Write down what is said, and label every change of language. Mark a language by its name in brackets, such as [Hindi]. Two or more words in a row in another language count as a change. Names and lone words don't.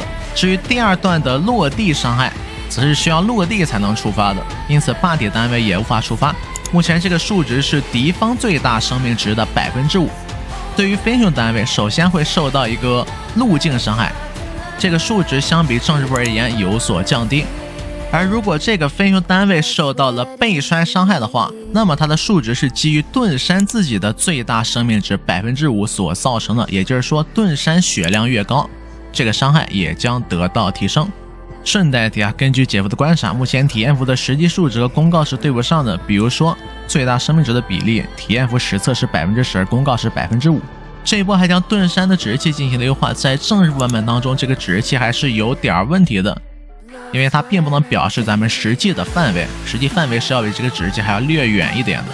[Chinese] 至於第二段的落地傷害則是需要落地才能觸發的，因此霸体單位也無法觸發。目前這個數值是敵方最大生命值的 5%。對於非英雄單位首先會受到一個路徑傷害，這個數值相比正日服而言有所降低。而如果這個非英雄單位受到了背摔傷害的話，那麼它的數值是基於盾山自己的最大生命值 5% 所造成的，也就是說盾山血量越高，這個傷害也將得到提升。順帶提根據姐夫的觀察，目前體驗服的實際數值和公告是對不上的。比如說最大生命值的比例，體驗服實測是 10%， 公告是 5%。這一波還將盾山的指示器進行了優化，在正日服版本當中，這個指示器還是有點問題的，因為它並不能表示咱們實際的範圍，實際範圍是要比這個指示器還要略遠一點的。